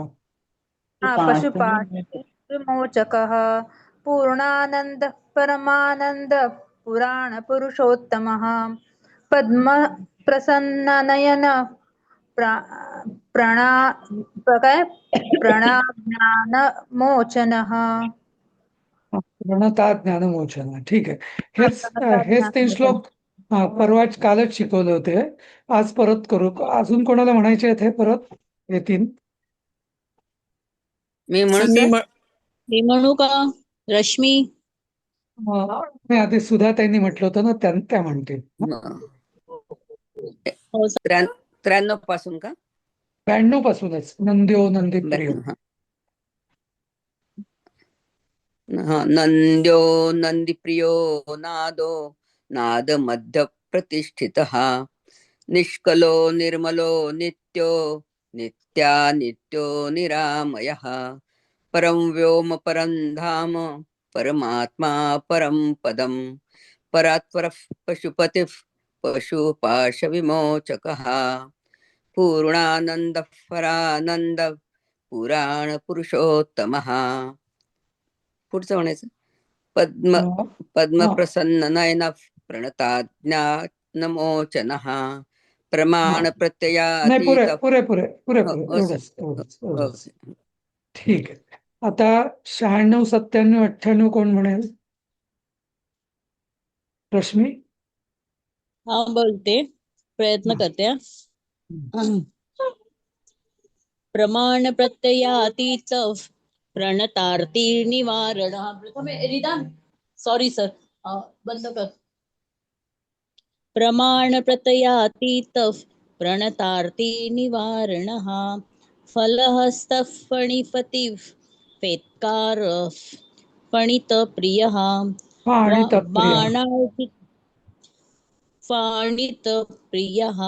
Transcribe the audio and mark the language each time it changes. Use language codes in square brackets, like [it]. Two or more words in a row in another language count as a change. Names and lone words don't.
[sa] पशुपाश विमोचकः पूर्णानन्दः परमानन्दः पुराणपुरुषोत्तमः पद्म प्रसन्ननयन प्रणाज्ञानमोचनः. प्रणता ज्ञानमोचन. [mr] ठीक आहे. हेच 3 श्लोक परवाच कालच शिकवले होते. आज परत करू. अजून कोणाला म्हणायचे आहेत हे परत हे 3? मी म्हणू सर? मी म्हणू का? रश्मी. नाही, आधी सुधा त्यांनी म्हटलं होतं ना, त्या म्हणतील. हो सर. 93 पासून का? [sa] 92 पासूनच नंद्यो नंदीप्रियो. नंद्यो नंदीप्रियो नादो नाद मध्य प्रतिष्ठितः निष्कलो निर्मलो नित्यो नित्यो निरामयः परं व्योम परं धाम परमात्मा परं पदं परात्परः पशुपतिः पशुपाशविमोचकः पूर्णानन्दः परानन्द पुराण पुरुषोत्तमः. [mr] पुढचं म्हणायचं [sa] पद्म प्रसन्न नयन प्रणताज्ञानमोचनः प्रमाण [mr] नाही, [sa] प्रत्ययातीत. [mr] पुरे एवढंच. ठीक आहे. आता 96 97 98 कोण म्हणेल? रश्मी. हा बोलते, प्रयत्न करते. [sa] प्रमाण प्रत्ययातीत प्रणतार्थी निवारण. [mr] रिदान सॉरी सर, बंद कर. [sa] प्रमाण प्रत्ययातीत प्रणतार्थी निवारण फलहस्त फणिपति फेत्कार फणित प्रिय फाणित प्रिय